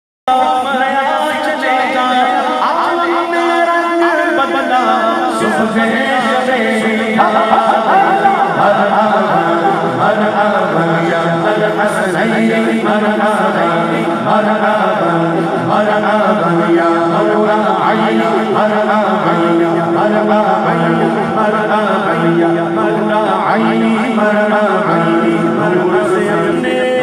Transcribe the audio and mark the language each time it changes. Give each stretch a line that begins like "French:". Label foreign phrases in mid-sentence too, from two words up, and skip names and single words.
Urdu: چلے جائے عالم میں رنگ بدلا صبح
Arabic: مرحبا یا الحسنین مرحبا مرحبا مرحبا یا نور العین مرحبا مرحبا مرحبا یا نور العین مرحبا
Urdu: نور سے اپنے